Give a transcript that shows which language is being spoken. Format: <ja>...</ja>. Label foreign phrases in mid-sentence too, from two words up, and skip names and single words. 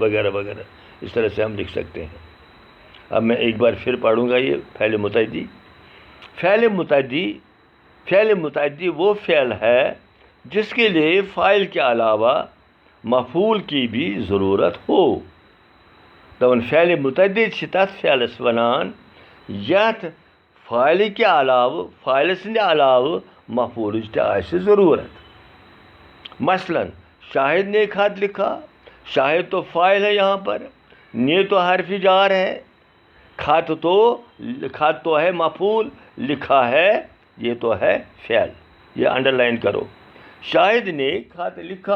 <ur>اس طرح سے ہم لکھ سکتے ہیں. اب میں ایک بار پھر پڑھوں گا یہ فعل متعدی. فعل متعدی وہ فعل ہے جس کے لیے فاعل کے علاوہ مفعول کی بھی ضرورت ہو.</ur> <ks>دپان فعل متعدی چھ تتھ فعلس ونان یتھ فاعل</ks> <ur>کے علاوہ</ur> <ks>فاعل سندِ علاوہ مفعولچ تہ آسہِ ضرورت.</ks> <ur>مثلاً شاہد نے خط لکھا. شاہد تو فاعل ہے یہاں پر, نے تو حرف جار ہے, خط تو ہے مفعول, لکھا ہے یہ تو ہے فعل. یہ انڈر لائن کرو. شاہد نے خط لکھا.</ur>